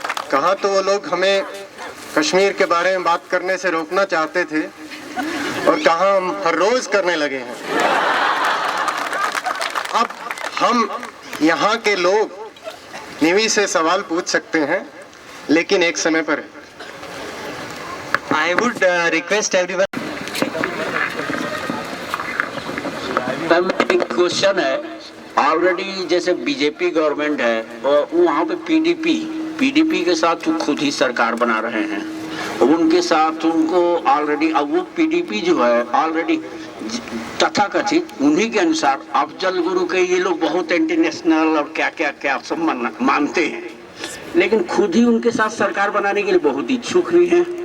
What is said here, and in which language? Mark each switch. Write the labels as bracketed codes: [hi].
[hi] कहाँ तो वो लोग हमें कश्मीर के बारे में बात करने से रोकना चाहते थे, और कहाँ हम हर रोज करने लगे हैं। अब हम यहाँ के लोग निवी से सवाल पूछ सकते हैं, लेकिन एक समय पर। [en] I would request everyone. [hi] एक क्वेश्चन है, ऑलरेडी जैसे बीजेपी गवर्नमेंट है और वहाँ पे पीडीपी के साथ वो खुद ही सरकार बना रहे हैं, उनके साथ उनको ऑलरेडी, अब वो पीडीपी जो है ऑलरेडी तथाकथित उन्हीं के अनुसार अफजल गुरु के ये लोग बहुत इंटरनेशनल और क्या क्या क्या सब मानते हैं, लेकिन खुद ही उनके साथ सरकार बनाने के लिए बहुत इच्छुक भी हैं।